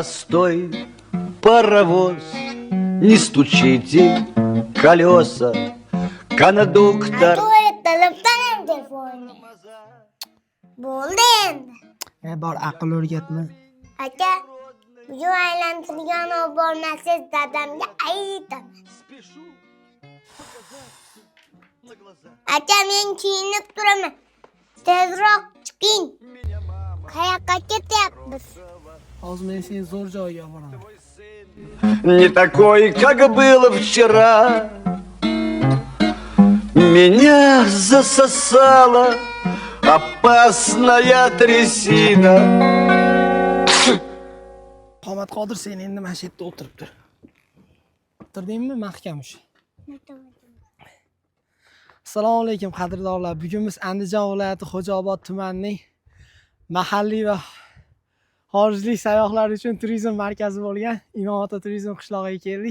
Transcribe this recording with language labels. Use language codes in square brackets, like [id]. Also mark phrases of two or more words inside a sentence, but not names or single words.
[ru] Постой, паровоз, не стучите колеса, кондуктор. [uz] Bo'ldi endi. Bor aql o'rgatma. Aka, bu aylantirgan olib bormasangiz dadamga aytaman. Aka, men kiyinib turaman. Tezroq chiqing. Qayoqqa ketyapmiz? Hozir men seni zo'r joyga olib boraman. [ru] Не такой, как было вчера. Меня засосала опасная трясина. [uz] Qomat Qodir, sen endi mana shu yerda o'tirib tur. O'tirdingmi? Mahkam ush. Assalomu alaykum qadrdonlar. Bugun biz Andijon viloyati Xo'jaobod tumanining mahalliy va xorijlik sayyohlar uchun turizm markazi bo'lgan Imom-Ota turizm qishlog'iga keldik.